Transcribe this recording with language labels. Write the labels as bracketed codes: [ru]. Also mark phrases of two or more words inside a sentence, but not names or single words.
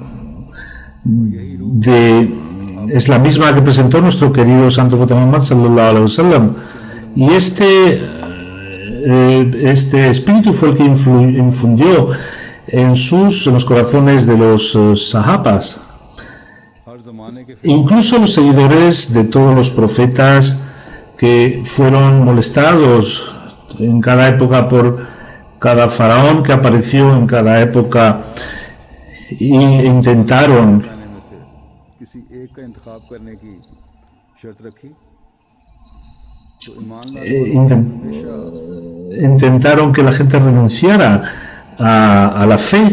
[es] es la misma que presentó nuestro querido Santo Profeta Muhammad [ar] صلى الله عليه وسلم, [es] y este espíritu fue el que infundió en los corazones de los sahabas. Incluso los seguidores de todos los profetas que fueron molestados en cada época por cada faraón que apareció en cada época, e intentaron que la gente renunciara a la fe.